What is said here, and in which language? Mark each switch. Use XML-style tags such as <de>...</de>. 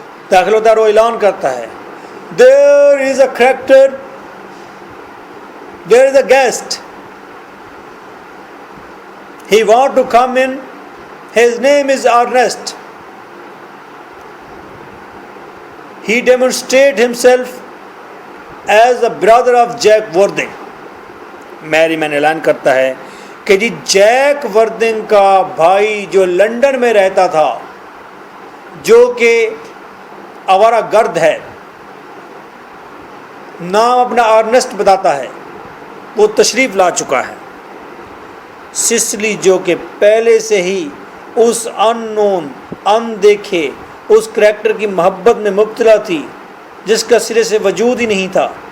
<ur>داخل ہوتا ہے اور وہ اعلان کرتا ہے</ur> <en>There is a character, there is a guest, he want to come in, his name is Ernest. He demonstrated himself as the brother of Jack Worthing.</en> <ur>میری مین اعلان کرتا ہے کہ جی جیک وردنگ کا بھائی جو لنڈن میں رہتا تھا، جو کہ آوارہ گرد ہے، نام اپنا ارنسٹ بتاتا ہے، وہ تشریف لا چکا ہے۔ سسلی جو کہ پہلے سے ہی اس ان نون، ان دیکھے اس کریکٹر کی محبت میں مبتلا تھی جس کا سرے سے وجود ہی نہیں تھا،</ur>